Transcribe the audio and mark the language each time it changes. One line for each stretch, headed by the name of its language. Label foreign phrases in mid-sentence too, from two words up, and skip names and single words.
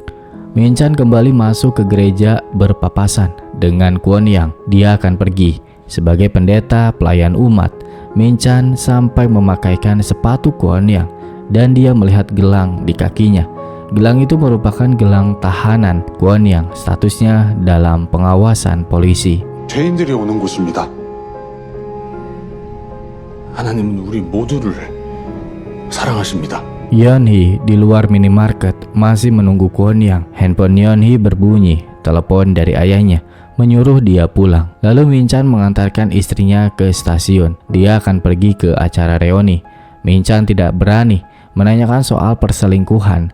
Indonesian: Min Chan kembali masuk ke gereja berpapasan dengan Kwon Yang. Dia akan pergi sebagai pendeta pelayan umat. Min Chan sampai memakaikan sepatu Kwon Yang dan dia melihat gelang di kakinya. Gelang itu merupakan gelang tahanan Kwon Yang, statusnya dalam pengawasan polisi.
Korean: 죄인들이 오는 곳입니다. 하나님은 우리 모두를 사랑하십니다.
Indonesian: Yeon Hee di luar minimarket masih menunggu Kwon Yang. Handphone Yeon Hee berbunyi. Telepon dari ayahnya menyuruh dia pulang. Lalu Min Chan mengantarkan istrinya ke stasiun. Dia akan pergi ke acara reuni. Min Chan tidak berani menanyakan soal perselingkuhan.